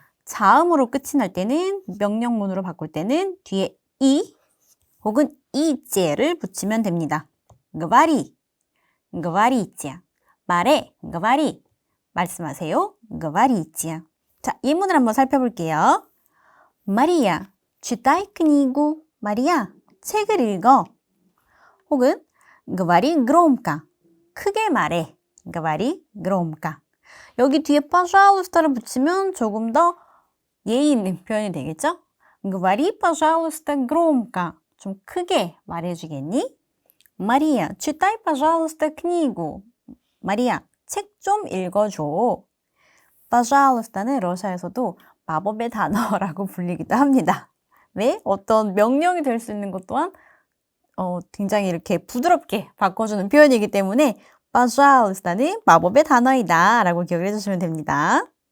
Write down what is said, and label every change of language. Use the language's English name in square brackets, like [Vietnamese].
[Korean] 자음으로 끝이 날 때는 명령문으로 바꿀 때는 뒤에 이 혹은 이제를 붙이면 됩니다. [Russian] говори, говорите. [Korean] 말해, [Russian] говори. [Korean] 말씀하세요. [Russian] говорите. [Korean] 자, 예문을 한번 살펴볼게요. [Russian] 마리아, читай книгу. [Korean] 마리아, 책을 읽어. 혹은 [Russian] говори громко. [Korean] 크게 말해. [Russian] говори громко. [Korean] 여기 뒤에 пожалуйста를 붙이면 조금 더 예의 있는 표현이 되겠죠? [Russian] говори, пожалуйста, громко. [Korean] 좀 크게 말해주겠니? [Russian] 마리아, читай, пожалуйста, книгу. [Korean] 마리아, 책 좀 읽어줘. пожалуйста는 러시아에서도 마법의 단어라고 불리기도 합니다. 왜? 어떤 명령이 될 수 있는 것 또한 굉장히 이렇게 부드럽게 바꿔주는 표현이기 때문에 pожалуйста는 마법의 단어이다 라고 기억을 해주시면 됩니다.